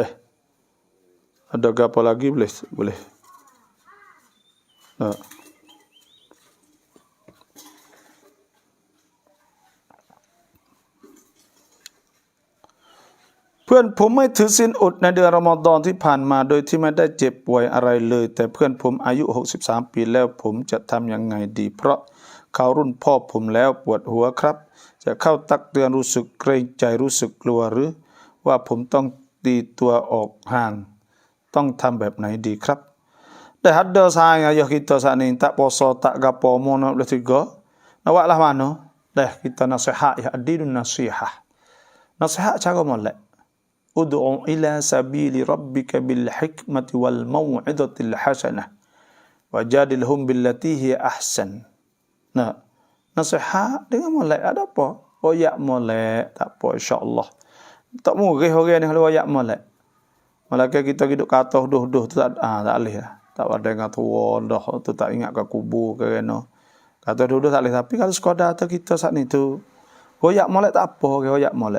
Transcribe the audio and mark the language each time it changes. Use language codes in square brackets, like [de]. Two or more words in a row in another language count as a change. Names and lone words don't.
[ms] Ada apa lagi boleh. [th] เพื่อนผมไม่ถือศีลอดในเดือนรอมฎอนที่ผ่านมาโดยที่ไม่ได้เจ็บป่วยอะไรเลยแต่เพื่อนผมอายุ63 ปีแล้วผมจะทำยังไงดีเพราะเขารุ่นพ่อผมแล้วปวดหัวครับจะเข้า ตักเตือนรู้สึกเกรงใจรู้สึกกลัวหรือว่าผมต้องตีตัวออกห่างต้องทำแบบไหนดีครับได้ฮัดเดอร์ซาย [ms] ayah kita saat ni tak puasa tak gapo mono boleh tiga nawaklah mano dah kita nasihat ya adilun nasihat nasihat cara molek [ar] ادع إلى سبيل ربك بالحكمة والموعظة الحسنة وجادلهم بالتي هي أحسن. [ms] Nasihat dengan molek ada apa? Royak molek tak apa insya-Allah. Tak murih orang ni kalau royak molek. Malaikat kita hidup kata duh tu tak boleh lah. Tak ada dengan tua dah tu tak ingat ke kubur ke kena. Kata duh tak boleh tapi kalau sekadar kita saat ni tu royak molek tak apa ke royak molek.